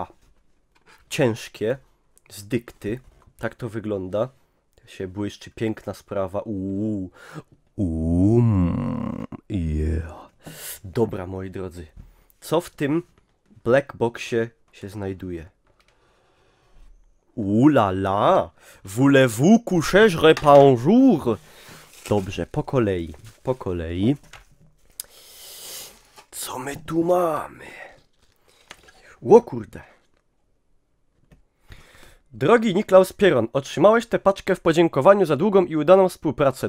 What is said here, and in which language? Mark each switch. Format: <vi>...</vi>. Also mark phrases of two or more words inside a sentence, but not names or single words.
<pl>Ciężkie, z dykty. Tak to wygląda. Się błyszczy, piękna sprawa. Yeah. Dobra, moi drodzy. Co w tym</pl> <en>black boxie</en> <pl>się znajduje? La la!</pl> <fr>Voulez-vous coucher, je réponds jour?</fr> <pl>Dobrze, po kolei. Co my tu mamy? O kurde. Drogi Niklaus Pieron, otrzymałeś tę paczkę w podziękowaniu za długą i udaną współpracę.</pl>